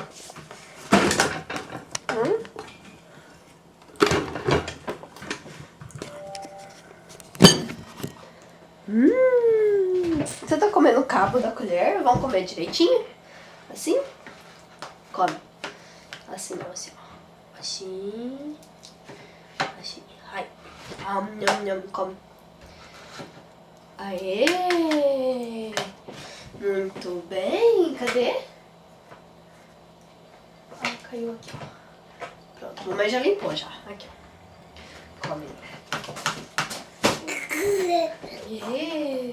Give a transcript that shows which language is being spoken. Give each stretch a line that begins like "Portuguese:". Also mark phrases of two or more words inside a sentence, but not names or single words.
Portuguese: Você tá comendo o cabo da colher? Vamos comer direitinho? Assim? Come. Assim não, assim, ó. Assim. Assim. Ai. Nham, nham, come. Aê! Muito bem. Cadê? Ah, caiu aqui, ó. Pronto, mamãe já limpou já. Aqui, ó. Come. Aê!